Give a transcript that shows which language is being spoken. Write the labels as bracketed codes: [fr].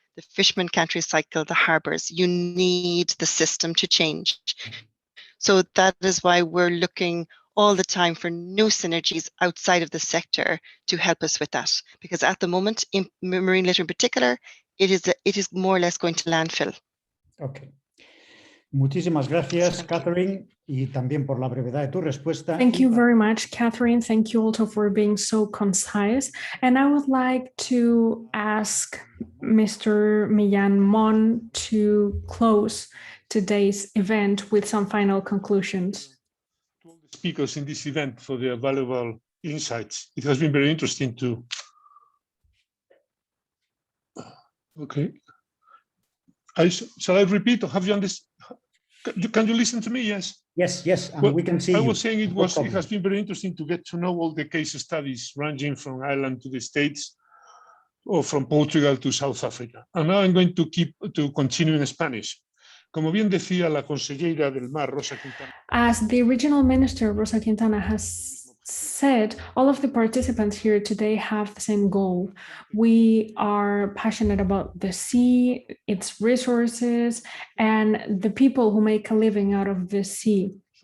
[en] The fishermen can't recycle the harbours. You need the system to change. So that is why we're looking all the time for new synergies outside of the sector to help us with that. Because at the moment, in marine litter in particular, it is more or less going to landfill. Okay. [es] Muchísimas gracias, Catherine, y también por la brevedad de tu respuesta. [en] Thank you very much, Catherine. Thank you also for being so concise. And I would like to ask Mr. Millán to close today's event with some final conclusions. To all the speakers in this event for their valuable insights. It has been very interesting to. Okay. Shall I repeat, or have you understood? Can you listen to me? Yes. Yes, and well, we can see I you. was saying it has been very interesting to get to know all the case studies ranging from Ireland to the States, or from Portugal to South Africa. And now I'm going to continue in Spanish. [es] Como bien decía la consejera del Mar, Rosa Quintana. [en] As the regional minister, Rosa Quintana, has said, all of the participants here today have the same goal. We are passionate about the sea, its resources, and the people who make a living out of the sea.